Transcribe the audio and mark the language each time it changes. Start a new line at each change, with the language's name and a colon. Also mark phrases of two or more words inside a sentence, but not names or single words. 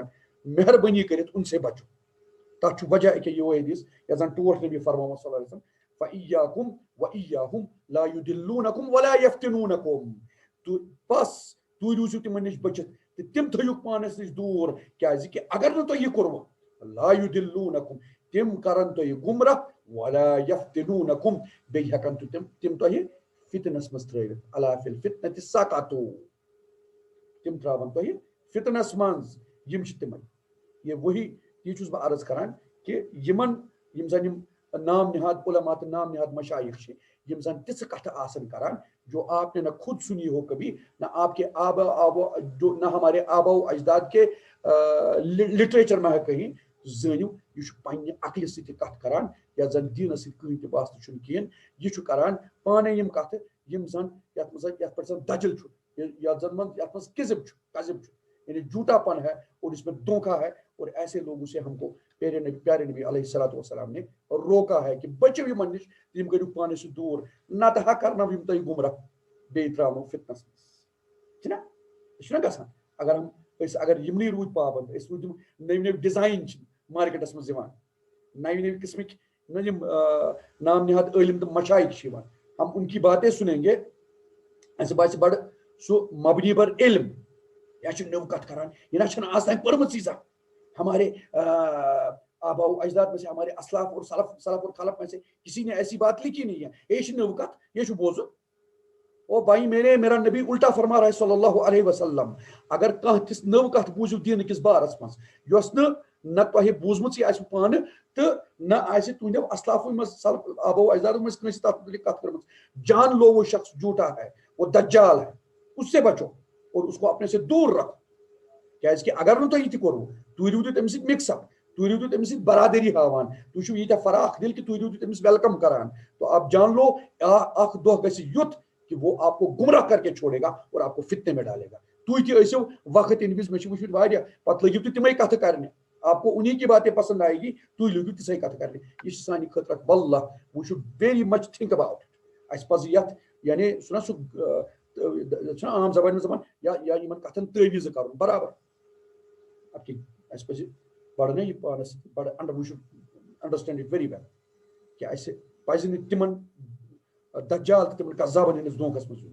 Kashmiri: مہربٲنی کٔرِتھ
Urdu: ان سے بچو
Kashmiri: تتھ چھُ وجہ أکیاہ یِہوے حدیٖث یتھ زن ٹوٹھ نبی فرمومُت صلی اللہ علیہ وسلم
Arabic: فإياكم وإياهم لا يضلونكم ولا يفتنونكم
Kashmiri: بس تُہۍ روٗزِو تِمن نِش بٔچِتھ تہٕ تِم تھٲیِوکھ پانس نِش دوٗر کیازِ کہِ اگر نہٕ تۄہہِ یہِ کوٚروٕ
Arabic: لا يضلونكم
Kashmiri: تِم کرن تۄہہِ گمراہ
Arabic: ولا يفتنونكم
Kashmiri: بیٚیہِ ہٮ۪کن تِم تۄہہِ فتنس منٛز ترٲوِتھ
Arabic: الا فی الفتنة سقطوا
Kashmiri: تِم تراون تۄہہِ فتنس منٛز یِم چھِ تِمے
Urdu: یہ وہی
Kashmiri: تی چھُس بہٕ عرض کران کہ یِم زن یِم نام نہاد علما تہٕ نام نہاد مشایخ چھِ یِم زن تِژھٕ کتھٕ آسن کران
Urdu: جو آپ نے نہ خود سنی ہو کبھی نہ آپ کے نہ ہمارے آبا و اجداد کے لٹریچر میں ہے کہیں
Kashmiri: زٲنِو یہِ چھُ پننہِ عقلہِ سۭتۍ کتھ کران یتھ زن دیٖنس سۭتۍ کٕہٕنۍ تہِ واسطہٕ چھُنہٕ کِہیٖنۍ یہِ چھُ کران پانے یِم کتھٕ یِم زن یتھ پٮ۪ٹھ زن دجل چھُ یتھ منٛز کذب چھُ
Urdu: یعنی جھوٹا پن ہے اور اس میں دھوکہ ہے, اور ایسے لوگوں سے ہم کو پیارے نبی علیہ الصلوۃ والسلام نے روکا ہے کہ بچو
Kashmiri: یمن نش, تم کٔرِو پانس دور, نتہٕ ہا کرنو یم تۄہہِ گمراہ بیٚیہِ ترٛاونو فتنس منٛز, چھُنہ یہِ چھُنہ گژھان. اگر یمنٕے روٗدۍ پابنٛد, أسۍ روٗدۍ یِم نٔوۍ نٔوۍ ڈِزاین چھِ مارکیٹس منٛز یِوان, نئے نئے قسمٕکۍ یِم نام نہاد عٲلم تہٕ مشایخ چھِ یِوان,
Urdu: ہم ان کی باتیں سنیں گے,
Kashmiri: اَسہِ باسہِ بڑٕ سُہ مبنی بر علم, یا چھُ نٔو کتھ کران, یہِ نہ چھنہٕ آز تام پٔرمٕژٕے زانٛہہ.
Urdu: ہمارے آبا و اجداد میں سے, ہمارے اسلاف اور سلف اور خلف میں سے کسی نے ایسی بات لکھی نہیں ہے,
Kashmiri: یہ چھِ نٔو کتھ, یہ چھُ بوزُن.
Urdu: او بھائی میرا نبی الٹا فرما رہا ہے
Arabic: صلی اللہ علیہ وسلم,
Kashmiri: اگر کانٛہہ تِژھ نٔو کتھ بوٗزِو دیٖنہٕ کِس بارس منٛز یۄس نہ تۄہہِ بوٗزمٕژٕے آسہِ پانہٕ تہٕ نہ آسہِ تُہنٛدیو اسلافو منٛز آبا و اجدادو منٛز کٲنٛسہِ تتھ متعلق کتھ کٔرمٕژ,
Urdu: جان لو وہ شخص جھوٹا ہے, وہ دجال ہے, اس سے بچو اور اس کو اپنے سے دور رکھو.
Kashmiri: کیازِ کہ اگر نہٕ تۄہہِ یہِ تہِ کوٚروٕ, تُہۍ روٗدِو تٔمِس سۭتۍ مِکس اپ, تُہۍ روٗدِو تٔمِس سۭتۍ برادری ہاوان, تُہۍ چھِو ییٖتیٛاہ فراخ دل کہ تُہۍ روٗدِو تٔمِس ویلکم کران,
Urdu: تو آپ جان لو
Kashmiri: اکھ دۄہ گژھِ یُتھ
Urdu: کہ وہ آپ کو گمراہ کر کے چھوڑے گا اور آپ کو فتنے میں ڈالے گا.
Kashmiri: تُہۍ تہِ ٲسِو وقت یِنہٕ وِزِ, مےٚ چھِ وٕچھمٕتۍ واریاہ, پتہٕ لٔگِو تُہۍ تِمے کتھٕ کرنہِ,
Urdu: آپ کو انہیں کی باتیں پسند آئے گی,
Kashmiri: تُہۍ لٔگِو تِژھے کتھٕ کرنہِ. یہِ چھِ سانہِ خٲطرٕ واللہ
English: we should very much think about.
Kashmiri: اَسہِ پزِ یتھ یعنی چھُنہ سُہ چھُنہ عام زبانہِ منٛز دپان یا یِمن کتھن تٲویٖزٕ کرُن برابر. اَسہِ پزِ بڑٕ نہ یہِ پانس بڑٕ
English: we should understand it very well
Kashmiri: کہ اَسہِ پزِ نہٕ تِمن دجال تہٕ تِمن قذابن ہٕنٛدِس دھوکس منٛز یُن.